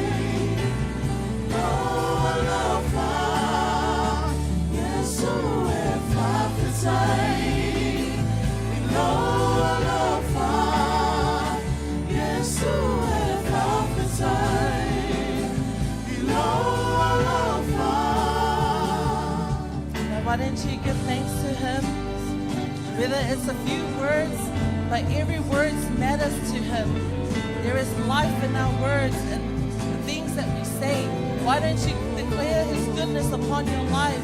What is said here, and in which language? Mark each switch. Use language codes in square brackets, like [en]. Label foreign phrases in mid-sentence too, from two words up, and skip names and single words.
[sm] No alofa. Yesu e fafitai. No alofa. Yesu e fafitai. No alofa. [en] Now, why don't you give thanks to him? Whether it's a few words, but every word matters to him. There is life in our words and the things that we say. Why don't you declare his goodness upon your life?